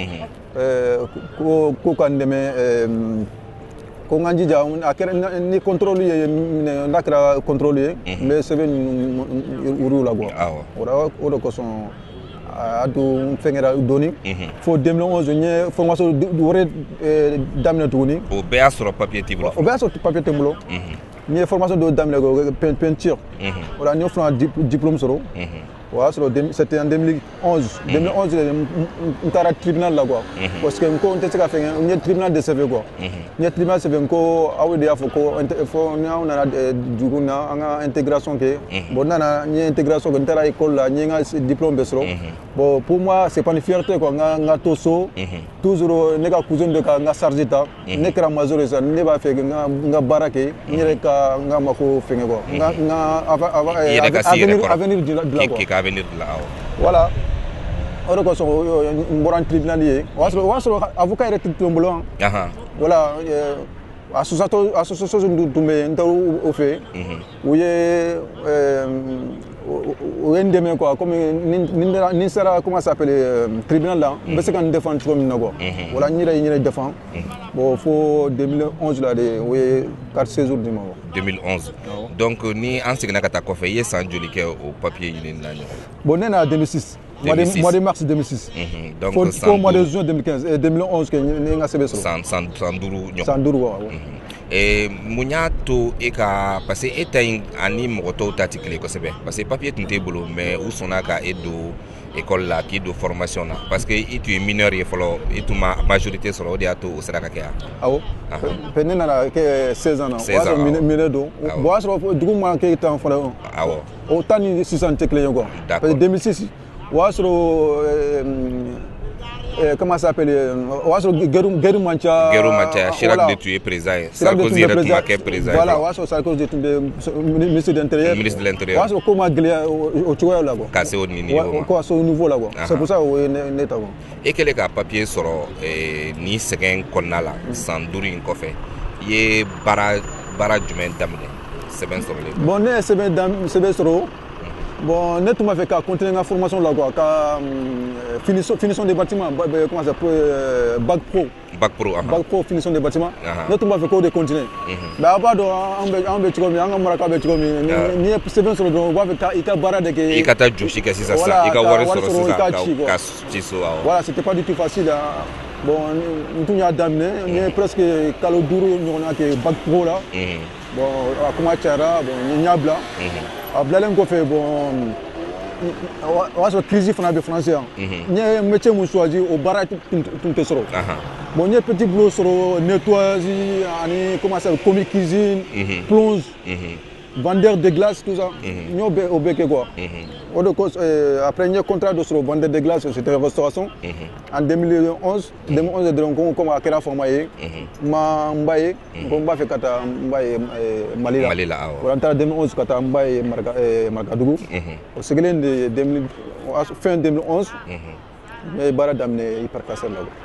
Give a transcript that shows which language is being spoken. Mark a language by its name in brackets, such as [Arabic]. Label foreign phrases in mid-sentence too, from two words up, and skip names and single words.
[Bambara] ko ka n dɛmɛ ko n ka n jija a kɛra ni contrôle ye minɛ n'a kɛra contrôle ye n bɛ sɛbɛn ninnu wuru la quoi o de kosɔn a don fɛngɛra dɔɔni fo 2011 n ye formation wɛrɛ daminɛ tuguni o bɛɛ y'a sɔrɔ papier t'i bolo o bɛɛ y'a sɔrɔ papier tɛ n bolo n ye formation dɔ daminɛ peinture o la n y'o fana diplôme sɔrɔ o y'a sɔrɔ [French] c'était en 2011 [Bambara] n taara tribunal la quoi parce que n ko n tɛ se ka fɛngɛ n ye tribunal de sɛbɛn quoi n ye tribunal sɛbɛn n ko aw de y'a fɔ ko fɔ ni aw nana dugu na an ka intégration kɛ bon n nana n ye intégration kɛ n taara école la n ye n ka diplôme bɛɛ sɔrɔ bon [French] pour moi c'est pas une fierté [Bambara] quoi n ka to so toujours ne ka cousin de ka n ka charge ta ne kɛra major ye sa ne b'a fɛ n ka baara kɛ n yɛrɛ ka n ka mako fɛngɛ quoi n ka avenir dilan quoi voilà o de kosɔn n bɔra tribunal ye o y'a sɔrɔ avocat yɛrɛ tɛ n bolo voilà association tun bɛ yen n taara o fɛ u ye n dɛmɛ quoi comme ni n sera [French] comment ça s'appelle [Bambara] tribunal la n bɛ se ka n défendre cogo min na quoi voilà n yɛrɛ ye n yɛrɛ défend bon fo 2011 la de o ye [French] carte séjour [Bambara] di ma quoi 2011 donc ni an seginna ka taa kɔfɛ i ye san joli kɛ o papier ɲinini na ɲɔgɔn bon ne nana 2006 [French] mois de mars [Bambara] 2006 donc fo [French] mois de juin 2015 et 2011 que [Bambara] ne n ka sɛbɛn sɔrɔ san duuru ɲɔgɔn san duuru wa mun y'a to e ka [French] parce que [Bambara] e ta in ani mɔgɔ tɔw ta tɛ kelen kosɛbɛ [French] parce que [Bambara] papier tun t'e bolo mais u sɔnna ka e don école la k'i don formation na [French] parce que [Bambara] i tun ye mineur ye fɔlɔ i tun ma majorité sɔrɔ o de y'a to o sera ka kɛ yan awɔ ne nana kɛ 16 ans na o y'a sɔrɔ mineur don bon o y'a sɔrɔ dugu ma kɛ temps fɔlɔ awɔ o temps ni sisan tɛ kelen ye quoi [French] parce que [Bambara] 2006 o y'a sɔrɔ [French] comment ça s'appelle [Bambara] o y'a sɔrɔ guerre man ca Chirac de tun ye président ye Sarkozy yɛrɛ tun ma kɛ président ye voilà o y'a sɔrɔ Sarkozy tun bɛ [French] ministre de l'intérieur [Bambara] o y'a sɔrɔ ko ma gɛlɛya o cogoya la quoi ka se o niveau ma ko se o niveau la quoi [French] c'est pour ça [Bambara] o ye ne ta quoi e kɛlen ka papier sɔrɔ ni sɛgɛn kɔnɔna la san duuru in kɔfɛ i ye baara jumɛn daminɛ sɛbɛn sɔrɔlen bon ne ye sɛbɛn sɔrɔ bon ne tun b'a fɛ ka continuer n ka formation la quoi ka [French] finition des bâtiments comment ça s'appelle bac pro finition des bâtiments [Bambara] ne tun b'a fɛ k'o de continuer mais a b'a dɔn an bɛ cogo min an ka maraka bɛ cogo min n'i ye sɛbɛn sɔrɔ dɔrɔn u b'a fɛ i ka baara de kɛ i ka taa jɔsi kɛ sisan i ka wari sɔrɔ sisan ka ci so voilà [French] c'était pas du tout facile [Bambara] bon n tun y'a daminɛ n ye presque kalo 5 ɲɔgɔnna kɛ [French] bac pro [Bambara] la bon a kuma cayara bon n ye ɲa bila a bilalen kɔfɛ bon o y'a sɔrɔ crise fana bɛ France yan n ye métier mun choisi o baara tun tɛ sɔrɔ bon n ye [French] petit boulot [Bambara] sɔrɔ nettoyage ani [French] comment ça commis cuisine plonge vendeur de glace tout ça [Bambara] n y'o bɛɛ kɛ quoi o de cause après n ye contrat dɔ sɔrɔ [French] vendeur de glace c'était restauration en 2011 [Bambara] dɔrɔn comme a kɛra fama ye n b'a ye ko n b'a fɛ ka taa n b'a ye Mali la o n taara 2011 ka taa n b'a ye Marakadugu o seginnen de fin 2011 n ye baara daminɛ hypercacher la